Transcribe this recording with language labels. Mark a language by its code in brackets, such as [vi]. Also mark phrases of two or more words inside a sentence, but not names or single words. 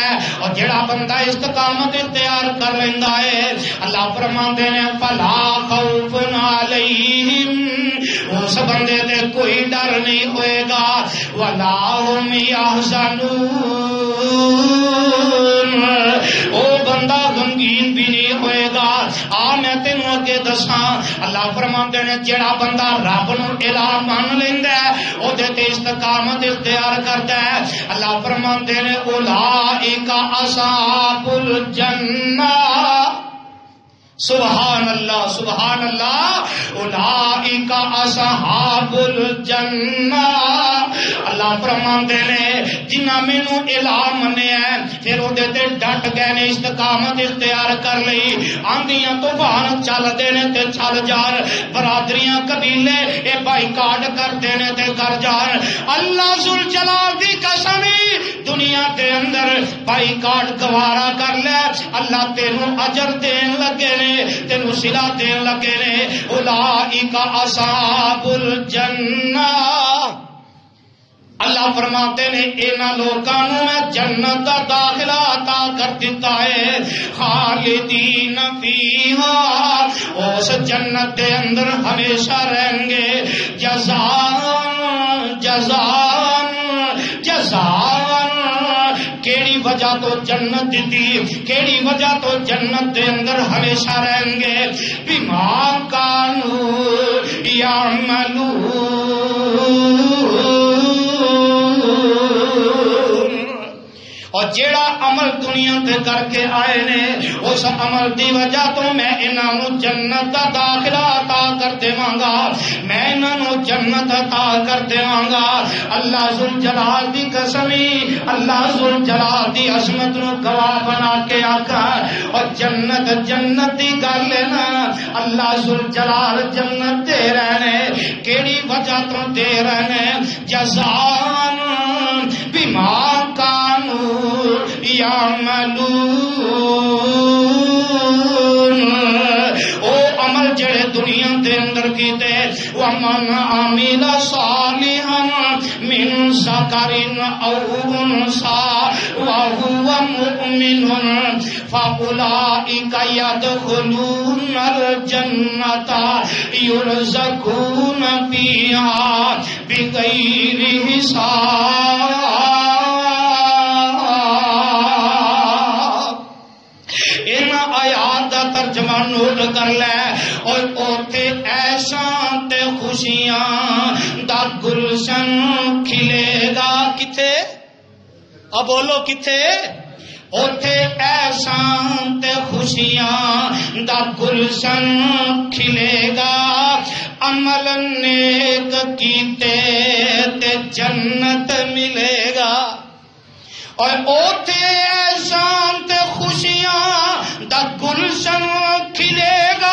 [pa] اور جڑا بندہ استقامت اختیار کر لیندا ہے اللہ فرماندے نے [ar] فلا خوف علیہم, [pa] اس بندے تے کوئی ڈر نہیں ہوئے گا, [ar] ولا هم يحزنون, [pa] او بندہ غمگین بھی نہیں ہوئے گا. میں تینوں اگے دساں اللہ فرماندے نے جڑا بندہ رب نو الہ مان لیندا ہے او دے تے استقامت اختیار کردا ہے, اللہ فرماندے نے [ar] اولئک اصحاب الجنہ سبحان اللہ سبحان اللہ. اولئک اصحاب الجنہ. [pa] اللہ فرماندے نے جنہاں مینوں الہ منیا پھر وہ ڈٹ گئے نے استقامت اختیار کر لئی. آندیاں طوفان چلدے نے تے چل جان, برادریاں قبیلے اے بائیکاٹ کرتے نے تے کر جان. اللہ ذل جلال دی قسم دنیا دے اندر بائیکاٹ گوارا کر لے, اللہ تینوں اجر دین لگے نے, تینوں صلہ دین لگے نے. [ar] اولئک اصحاب الجنہ. [pa] اللہ فرماتے نے انہاں لوکاں نوں میں جنت دا داخلہ عطا کر دیتا ہے. [ar] خالدین فیہا, [pa] اس جنت دے اندر ہمیشہ رہیں گے. [ar] جزاء جزاء جزاء. [pa] کیڑی وجہ تو جنت دیتی, کیڑی وجہ تو جنت دے اندر ہمیشہ رہیں گے. [ar] بما کانوا یعملون. [pa] اور جیڑا عمل دنیا تے کر کے آئے نے اس عمل دی وجہ تو میں انہاں نوں جنت دا داخلہ عطا کر دیواں گا, میں انہاں نوں جنت عطا کر دیواں گا. اللہ ذل جلال دی قسمی, اللہ ذل جلال دی عظمت نوں گواہ بنا کے آکھا. اور جنت جنت دی گل ہے نا, اللہ ذل جلال جنت دے رہنے, کیڑی وجہ تو دے رہنے. [ar] جزاء بما کانوا یعملون. [pa] او عمل جڑے دنیا دے اندر کیتے. [ar] ومن عمل صالحا من ذکر او انثى وهو مؤمن فاولئک يدخلون الجنة يرزقون فيها بغیر حساب. [pa] آیات دا ترجمہ نوٹ کر لے. اور اوتھے احسان تے خوشیاں دا گلشن کھلے گا. کتے؟ اب بولو کتے؟ اوتھے احسان تے خوشیاں دا گلشن کھلے گا. عمل نیک کیتے تے جنت ملے گا. اور اوتھے احسان تے خوشیاں دا گلشن کھلے گا.